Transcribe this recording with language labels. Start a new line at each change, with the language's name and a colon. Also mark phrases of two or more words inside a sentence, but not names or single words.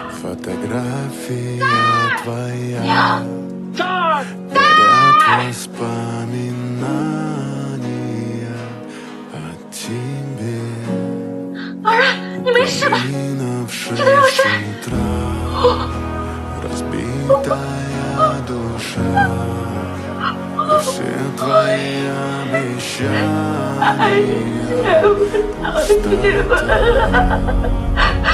Russian: Фотография твоя, ряд воспоминаний о тебе.
Chinese: 老人，你没事吧？这都有事。
Russian: Разбитая душа, и все твои обещания пустота.